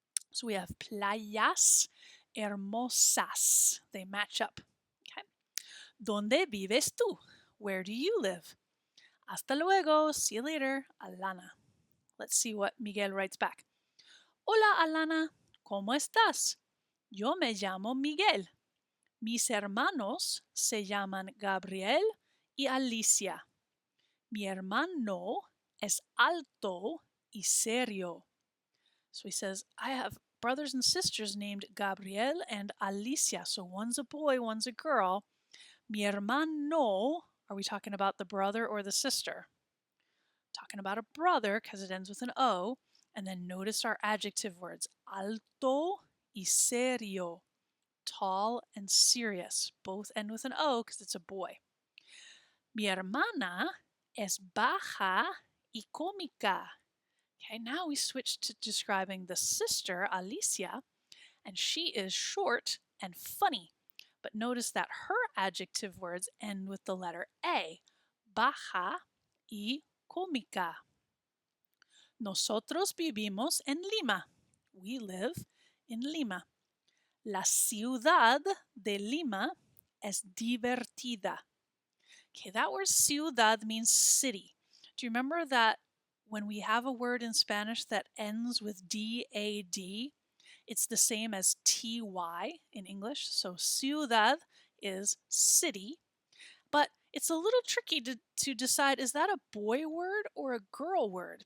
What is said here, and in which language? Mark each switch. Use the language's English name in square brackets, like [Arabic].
[English] So we have [Spanish] playas hermosas. [English] They match up. Okay. [Spanish] ¿Dónde vives tú? [English] Where do you live? [Spanish] Hasta luego. [English] See you later, Alana. Let's see what Miguel writes back. [Spanish] Hola, Alana. ¿Cómo estás? Yo me llamo Miguel. Mis hermanos se llaman Gabriel y Alicia. Mi hermano es alto y serio. [English] So he says, I have brothers and sisters named Gabriel and Alicia. So one's a boy, one's a girl. [Spanish] Mi hermano, [English] are we talking about the brother or the sister? Talking about a brother because it ends with an O. And then notice our adjective words, [Spanish] alto y serio. [English] Tall and serious. Both end with an O because it's a boy. [Spanish] Mi hermana es baja y cómica. [English] Okay, now we switch to describing the sister, Alicia, and she is short and funny. But notice that her adjective words end with the letter A, [Spanish] baja y cómica. Nosotros vivimos en Lima. [English] We live in Lima. [Spanish] La ciudad de Lima es divertida. [English] Okay, that word ciudad means city. Do you remember that when we have a word in Spanish that ends with D-A-D, it's the same as T-Y in English? So ciudad is city, but it's a little tricky to decide, is that a boy word or a girl word?